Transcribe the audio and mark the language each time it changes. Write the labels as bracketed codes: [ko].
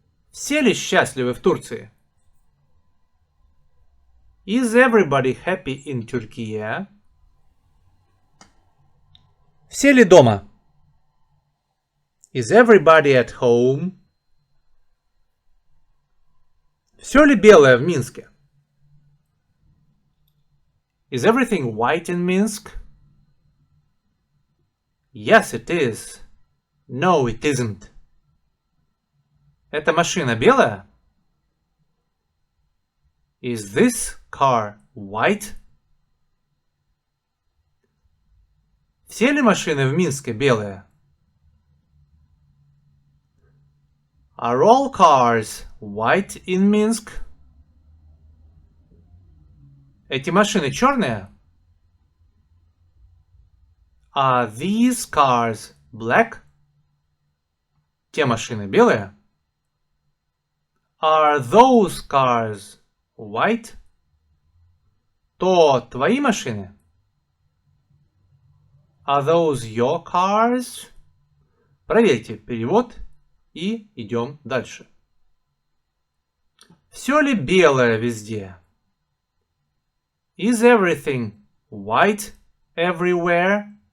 [ru] Все ли счастливы в Турции? [en] Is everybody happy in Turkey? [ru] Все ли дома? [en] Is everybody at home? [ru] Все ли белое в Минске? [en] Is everything white in Minsk? Yes, it is. No, it isn't. [ru] Эта машина белая? [en] Is this car white? [ru] Все ли машины в Минске белые? [en] Are all cars white in Minsk? [ru] Эти машины черные? [en] Are these cars black? [ru] Те машины белые? [en] Are those cars white? [ru] То твои машины? [en] Are those your cars? [ru] Проверьте перевод и идем дальше. Все ли белое везде? [en] Is everything white everywhere?